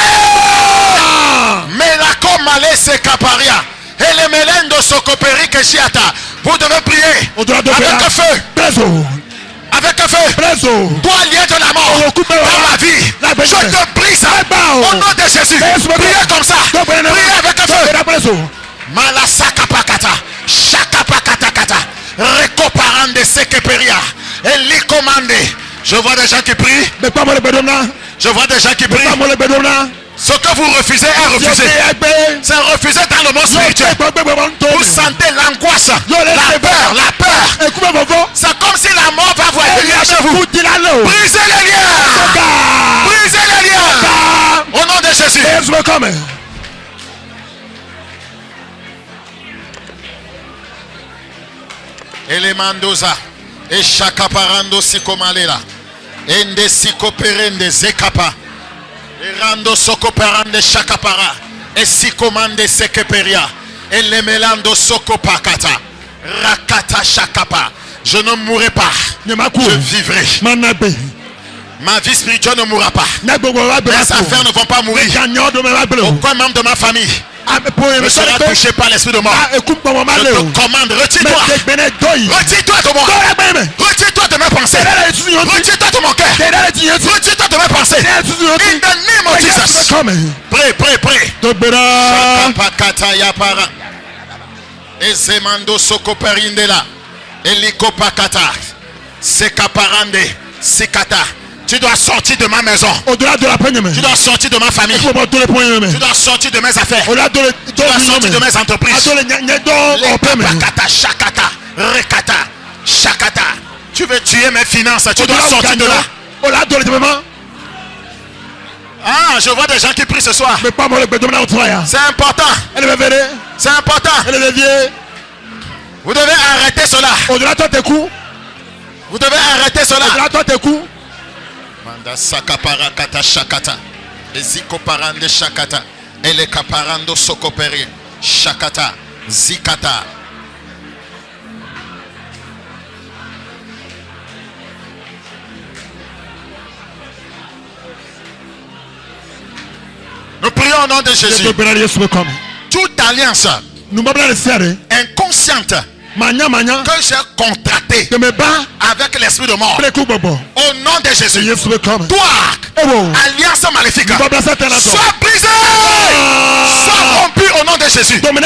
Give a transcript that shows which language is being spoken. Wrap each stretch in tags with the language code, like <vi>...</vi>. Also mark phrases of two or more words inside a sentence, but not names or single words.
<fr>Mais la comale se caparia. Et les melendo socoperi que chiata. Vous devez prier avec le feu. Avec le feu. Toi lié de la mort dans ma vie. Je te brise au nom de Jésus. Priez comme ça. Priez avec le feu. Malasakapakata. Shakapakatakata. Recoparande sekeperia. Et les commandés. Je vois des gens qui prient. Je vois des gens qui prient. Ce que vous refusez est refusé. C'est refusé dans le monde spirituel. Vous sentez l'angoisse, la peur. C'est comme si la mort va vous venir chez vous. Brisez les liens. Brisez les liens. Au nom de Jésus. Elemandoza. Et chakaparando sikomalela. Ende sikoperende zekapa. Rando soko parande shakapara. Et si commande sekeperia. Et les melando soko pakata. Rakata shakapa. Je ne mourrai pas. Je vivrai. Ma vie spirituelle ne mourra pas. Mes affaires ne vont pas mourir. Aucun membre de ma famille ne sera touché par l'esprit de mort. Je te commande, retire-toi. Retire-toi de moi. Retire-toi de mes pensées. Retire-toi de mon cœur. Retire-toi de mes pensées.</fr> <en>In the name of Jesus. Pray. Shakapakata yapara. Ezemando sokoperindela. Elikopakata. Sekaparande. Sikata.</en> <fr>Tu dois sortir de ma maison. Tu dois sortir de ma famille. Tu dois sortir de mes affaires. Tu dois sortir de mes entreprises. Lekapakata, shakata, rekata, shakata. Tu veux tuer mes finances. Tu dois sortir de là. Ah, je vois des gens qui prient ce soir. C'est important. C'est important. Vous devez arrêter cela. Vous devez arrêter cela. Manda sakapara kata shakata. Eziko parande shakata. Ele kaparando sokoperi. Shakata. Zikata. Nous prions au nom de Jésus. Toute alliance inconsciente que j'ai contracté avec l'esprit de mort, au nom de Jésus, toi, alliance maléfique, sois brisée, sois rompu au nom de Jésus.</fr>